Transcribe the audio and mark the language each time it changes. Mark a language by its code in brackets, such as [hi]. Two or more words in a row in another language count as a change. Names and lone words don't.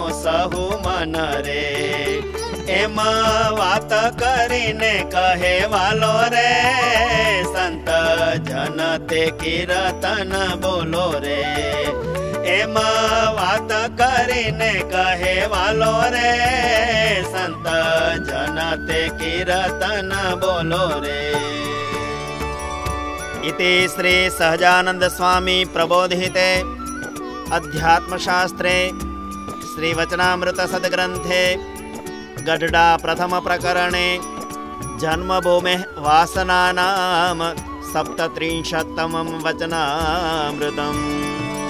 [gu] સહુ મન રે એમાં વાત કરીને કહે વાલો રે સંત જન તે કીર્તન બોલો રે એમાં વાત કરીને કહે વાલો રે સંત જન તે કીર્તન બોલો રે [sa] इति श्री सहजानंद स्वामी प्रबोधिते अध्यात्मशास्त्रे श्रीवचनामृत सद्ग्रन्थे गढडा प्रथम प्रकरणे जन्मभूमेः वासनानां 37तमं वचनामृतम्।